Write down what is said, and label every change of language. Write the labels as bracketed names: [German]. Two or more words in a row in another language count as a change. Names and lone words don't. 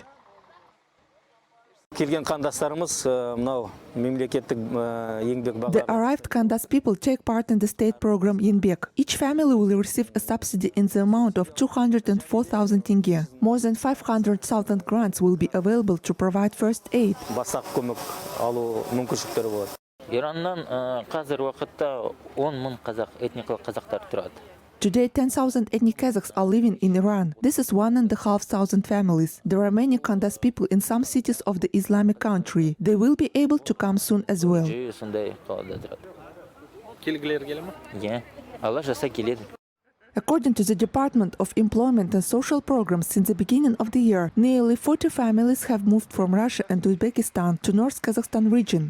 [English] The arrived Kandas people take part in the state program Jibek. Each family will receive a subsidy in the amount of 204,000 tenge. More than 500,000 grants will be available to provide first aid. [Kazakh] Ираннан қазір уақытта 10,000 қазақ, этникалық қазақтар тұрады. [English] Today, 10,000 ethnic Kazakhs are living in Iran. This is 1,500 families. There are many Kandas people in some cities of the Islamic country. They will be able to come soon as well. According to the Department of Employment and Social Programs, since the beginning of the year, nearly 40 families have moved from Russia and Uzbekistan to North Kazakhstan region.